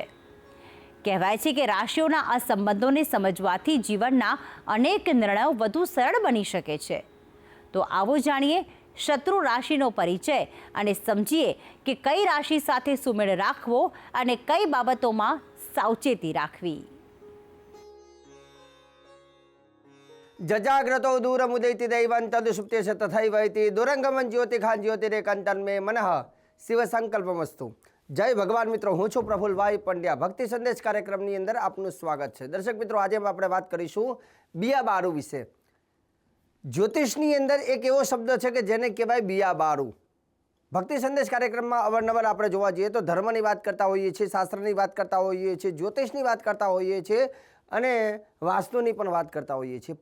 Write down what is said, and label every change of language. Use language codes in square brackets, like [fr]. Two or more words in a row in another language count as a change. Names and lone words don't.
[gu] કહેવાય છે કે રાશિઓના આ સંબંધોને સમજવાથી જીવનના અનેક નિર્ણયો વધુ સરળ બની શકે છે। તો આવો જાણીએ શત્રુ રાશિનો પરિચય અને સમજીએ કે કઈ રાશિ સાથે સુમેળ રાખવો અને કઈ બાબતોમાં સાવચેતી રાખવી। [sa] जजाग्रतो दूरमुदयति दैवं तदुषुप्ते च तथैवैति दुरंगमं ज्योतिखान ज्योतिरेकंतन में मनः शिव संकल्पमस्तु। [gu] જય ભગવાન મિત્રો, હું છું પ્રફુલ્લભાઈ પંડ્યા। भक्ति संदेश कार्यक्रमની અંદર આપનું સ્વાગત છે। દર્શક મિત્રો, આજે આપણે વાત કરીશું બિયાબારું વિશે। જ્યોતિષની અંદર એક એવો શબ્દ છે કે જેને કહેવાય બિયાબારું। ભક્તિ સંદેશ કાર્યક્રમમાં અવારનવાર આપણે જોવા જઈએ તો ધર્મની વાત કરતા હોઈએ છીએ, શાસ્ત્રની વાત કરતા હોઈએ છીએ, જ્યોતિષની વાત કરતા હોઈએ છીએ અને વાસ્તુની પણ વાત કરતા હોઈએ છીએ।